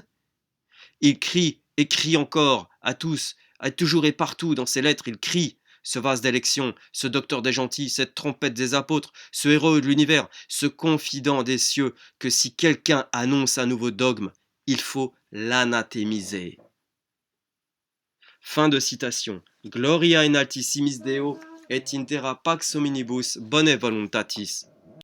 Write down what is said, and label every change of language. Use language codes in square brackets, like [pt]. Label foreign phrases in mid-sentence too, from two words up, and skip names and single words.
[fr] Il crie et crie encore à tous, à toujours et partout dans ses lettres, il crie, ce vase d'élection, ce docteur des gentils, cette trompette des apôtres, ce héros de l'univers, ce confident des cieux, que si quelqu'un annonce un nouveau dogme, il faut l'anathémiser. Fin de citation. [la] Gloria in altissimis Deo et in terra pax hominibus bone voluntatis.